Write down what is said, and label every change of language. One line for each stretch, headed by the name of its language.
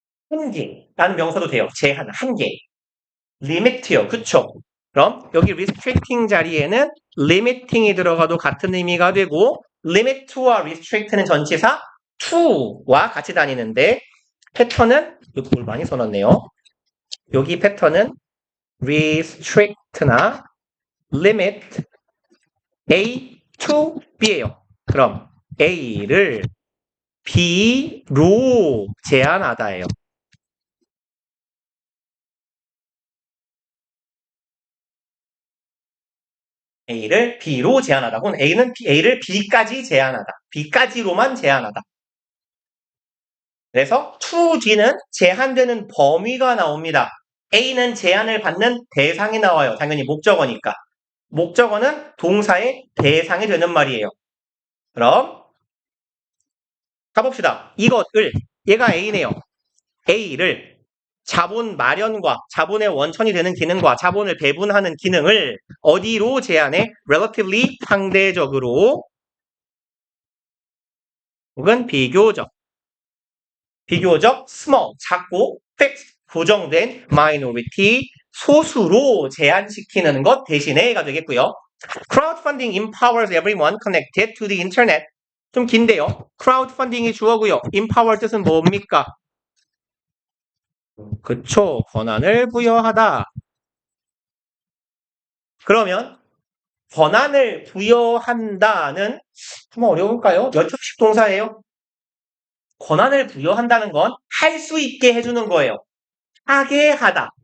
Korean: 한계라는 명사도 돼요. 제한, 한계. limit요. 그쵸? 그럼 여기 restricting 자리에는 limiting이 들어가도 같은 의미가 되고 limit와 restrict는 전치사 to와 같이 다니는데 패턴은 여기 뭘 많이 써놨네요. 여기 패턴은 restrict나 limit A to B예요. 그럼 A를 B로 제한하다예요. A를 B로 제한하다고는 A를 B까지 제한하다. B까지로만 제한하다. 그래서 to D는 제한되는 범위가 나옵니다. A는 제한을 받는 대상이 나와요. 당연히 목적어니까. 목적어는 동사의 대상이 되는 말이에요. 그럼 가봅시다. 이것을 얘가 A네요. A를 자본 마련과 자본의 원천이 되는 기능과 자본을 배분하는 기능을 어디로 제한해? relatively 상대적으로 혹은 비교적 small 작고 fixed 고정된 minority 소수로 제한시키는 것 대신에가 되겠고요.
English: crowdfunding empowers everyone connected to the internet.
Korean: 좀 긴데요. crowdfunding이 주어고요. empower 뜻은 뭡니까? 그쵸. 권한을 부여하다. 그러면 권한을 부여한다는 좀 어려울까요? 몇 형식 동사예요? 권한을 부여한다는 건 할 수 있게 해주는 거예요. 하게 하다.